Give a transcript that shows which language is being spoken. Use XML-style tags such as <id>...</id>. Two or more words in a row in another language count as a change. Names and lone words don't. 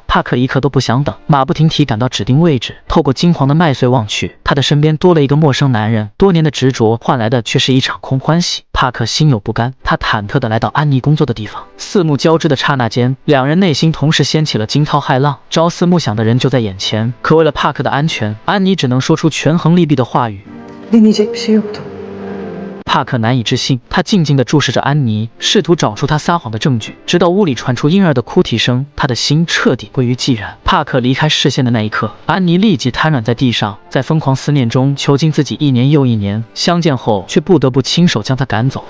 <zh>帕克一刻都不想等，马不停蹄赶到指定位置，透过金黄的麦穗望去，他的身边多了一个陌生男人。多年的执着换来来的却是一场空欢喜。帕克心有不甘，他忐忑地来到安妮工作的地方。四目交织的刹那间，两人内心同时掀起了惊涛骇浪。朝思暮想的人就在眼前，可为了帕克的安全，安妮只能说出权衡利弊的话语。</zh> <tr>Deneyecek bir şey yoktu.</tr> <zh>帕克难以置信，他静静地注视着安妮，试图找出她撒谎的证据，直到屋里传出婴儿的哭啼声，他的心彻底归于寂然。帕克离开视线的那一刻，安妮立即瘫软在地上，在疯狂思念中囚禁自己一年又一年，相见后却不得不亲手将她赶走。</zh>